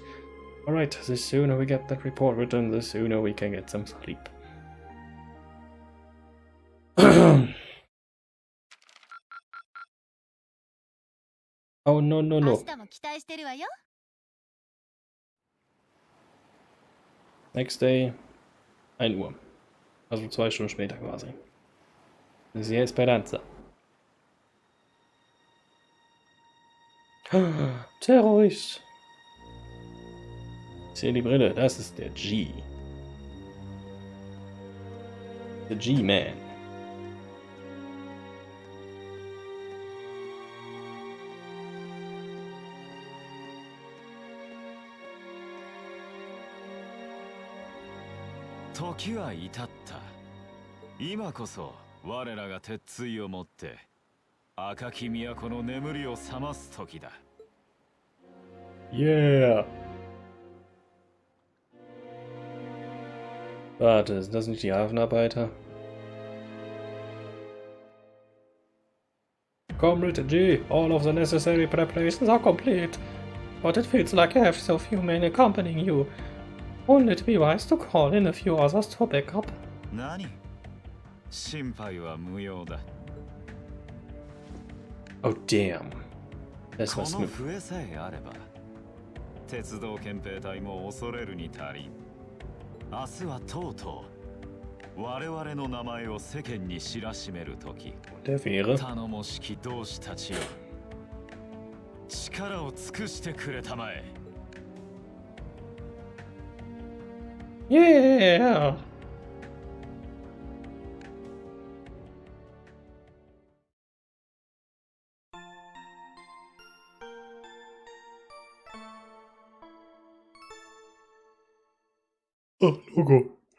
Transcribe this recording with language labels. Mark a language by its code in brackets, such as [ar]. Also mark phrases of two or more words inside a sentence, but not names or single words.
[en] Alright, the sooner we get that report written, the sooner we can get some sleep. Oh no. Next day, 1 Uhr. [de] Also 2 Stunden später quasi. Sehr Esperanza. Terrorist! Ich sehe die Brille, das ist der G. [en] The G-Man. [ja] 時は至った。今こそ我らが鉄槌を持って赤き都の眠りを覚ます時だ。 [en] Yeah. [de] Warte, sind das nicht die Hafenarbeiter? [en] Comrade G, all of the necessary preparations are complete. But it feels like I have so few men accompanying you. Wouldn't it be wise to call in a few others to back up? [ja] 何？心配は無用だ。 [en] Oh damn. [de] Das war [ja] こ [en] smooth. [ja] の笛さえあれば、鉄道憲兵隊も恐れるに足りん。明日はとうとう我々の名前を世間に知らしめる時。 [de] Der wäre. [ja] 頼もしき同志たちよ。力を尽くしてくれたまえ。 [en] Yeah. [de] Oh, Logo.